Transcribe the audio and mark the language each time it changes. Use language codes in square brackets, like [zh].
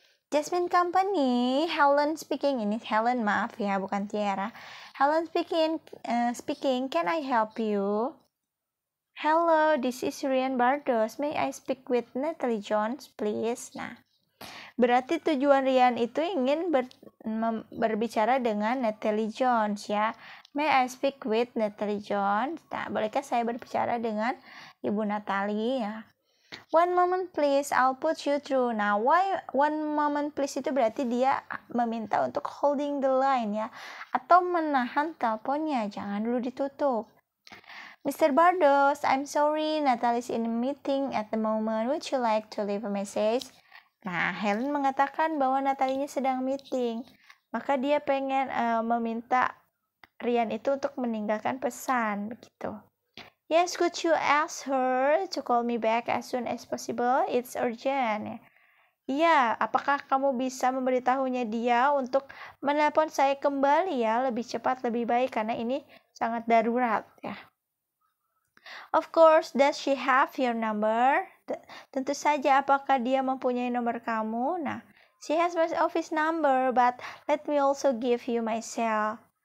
[en] Jasmine Company, Helen speaking. [id] Ini Helen, maaf ya, bukan Tiara. [en] Helen speaking, can I help you? Hello, this is Rian Bardos. May I speak with Natalie Jones, please? [id] Nah, berarti tujuan Rian itu ingin berbicara dengan Natalie Jones ya. [en] May I speak with Natalie Jones? [id] Nah, bolehkah saya berbicara dengan Ibu Natalie ya? [en] One moment please, I'll put you through. [id] Nah, [en] why one moment please [id] itu berarti dia meminta untuk [en] holding the line [id] ya. Atau menahan teleponnya, jangan dulu ditutup. Mr. [en] Bardos, I'm sorry, Natalie's in a meeting at the moment. Would you like to leave a message? [id] Nah, Helen mengatakan bahwa Natalinya sedang meeting. Maka dia pengen meminta Rian itu untuk meninggalkan pesan begitu. [en] Yes, could you ask her to call me back as soon as possible? It's urgent. [id] Iya, apakah kamu bisa memberitahunya dia untuk menelpon saya kembali ya, lebih cepat lebih baik karena ini sangat darurat ya. [en] Of course, does she have your number? [id] Tentu saja, apakah dia mempunyai nomor kamu? [en] Nah, she has my office number, but let me also give you my cell.